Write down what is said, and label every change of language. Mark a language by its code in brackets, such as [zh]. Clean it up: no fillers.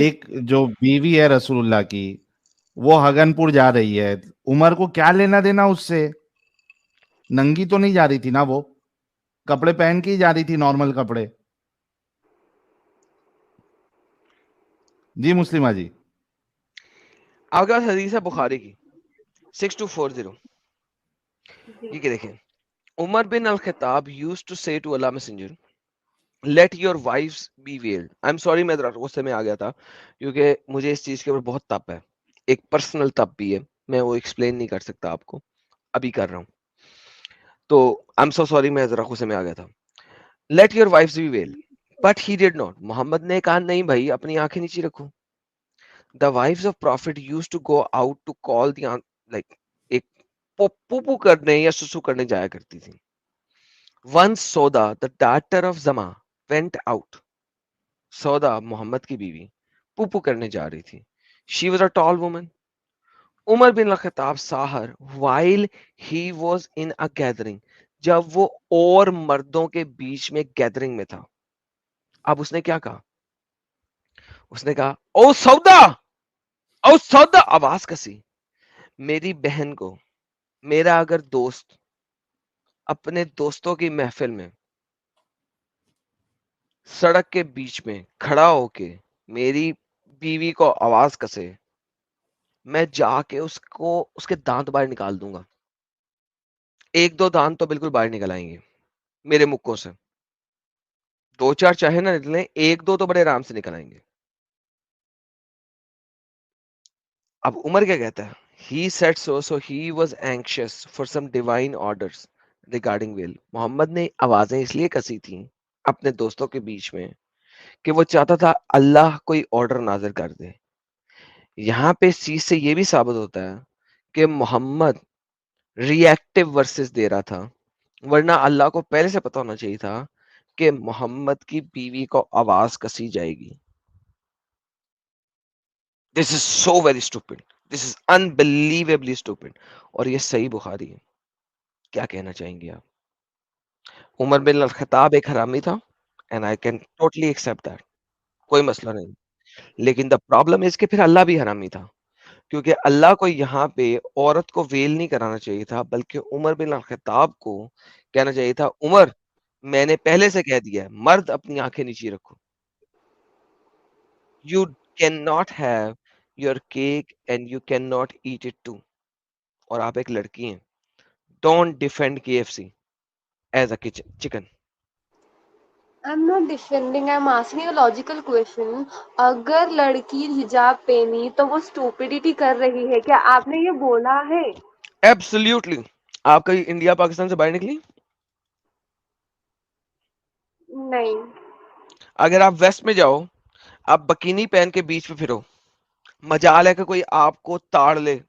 [ur] ایک جو بیوی ہے رسول اللہ کی وہ ہگن پور جا رہی ہے, عمر کو کیا لینا دینا اس سے؟ ننگی تو نہیں جا رہی تھی نا, وہ کپڑے پہن کے ہی جا رہی تھی, نارمل کپڑے. جی مسلمہ جی. آپ کے پاس حدیث ہے بخاری کی 6240. یہ کہ دیکھیں [en] Umar bin al Khattab used to say to Allah messenger let your wives be veiled. I'm sorry [ur] میں ذرا غصے میں آ گیا تھا کیونکہ مجھے اس چیز کے اوپر بہت تپ ہے, ایک پرسنل تپ بھی ہے, میں وہ ایکسپلین نہیں کر سکتا آپ کو, ابھی کر رہا ہوں. تو [en] I'm so sorry [ur] میں ذرا غصے میں آ گیا تھا. [en] let your wives be veiled but he did not. [ur] محمد نے کہا نہیں بھائی اپنی آنکھیں نیچی رکھو. [en] The wives of prophet used to go out to call the like [ur] ایک پوپو کرنے یا سسو کرنے جایا کرتی تھی. [en] Once Soda, the daughter of Zama, went out. [ur] سودا محمد کی بیوی پوپو کرنے جا رہی تھی. [en] She was a tall woman. Umar bin al Khattab saw her while he was in a gathering. [ur] جب وہ اور مردوں کے بیچ میں گیدرنگ میں تھا. اب اس نے کیا کہا؟ اس نے کہا او سودا, او سودا, آواز کسی. میری بہن کو میرا اگر دوست اپنے دوستوں کی محفل میں سڑک کے بیچ میں کھڑا ہو کے میری بیوی کو آواز کسے, میں جا کے اس کو اس کے دانت باہر نکال دوں گا. ایک دو دانت تو بالکل باہر نکل آئیں گے میرے مکوں سے, دو چار چاہے نہ نکلیں, ایک دو تو بڑے آرام سے نکل آئیں گے. اب عمر کیا کہتا ہے؟ [en] He said so he was anxious for some divine orders regarding will. [ur] محمد نے آوازیں اس لیے کسی تھیں اپنے دوستوں کے بیچ میں کہ وہ چاہتا تھا اللہ کوئی آرڈر نازل کر دے. یہاں پہ اس چیز سے یہ بھی ثابت ہوتا ہے کہ محمد ری ایکٹیو ورسز دے رہا تھا, ورنہ اللہ کو پہلے سے پتا ہونا چاہیے تھا کہ محمد کی بیوی کو آواز کسی جائے گی. [en] This is so very stupid. This is unbelievably stupid. [ur] اور یہ صحیح بخاری ہے. کیا کہنا چاہیں گے آپ؟ عمر بن الخطاب ایک حرامی تھا [en] and I can totally accept that. [ur] کوئی مسئلہ نہیں. لیکن [en] the problem is [ur] کہ پھر اللہ بھی حرامی تھا, کیونکہ اللہ کو یہاں پہ عورت کو ویل نہیں کرانا چاہیے تھا, بلکہ عمر بن الخطاب کو کہنا چاہیے تھا عمر میں نے پہلے سے کہہ دیا ہے مرد اپنی آنکھیں نیچی رکھو. [en] You cannot have your cake and you cannot eat it too. [ur] اور آپ ایک لڑکی ہیں. [en] Don't defend KFC as a chicken. I'm not defending, I'm asking a logical question. [ur] اگر لڑکی حجاب پہنی تو وہ stupidity کر رہی ہے، کیا آپ نے یہ بولا ہے؟ ایبسلیوٹلی. آپ کہیں انڈیا پاکستان سے باہر نکلی؟ نہیں. اگر آپ ویسٹ میں جاؤ، آپ بکینی پہن کے بیچ پہ پھرو، مجال ہے کہ کوئی آپ کو تاڑ لے.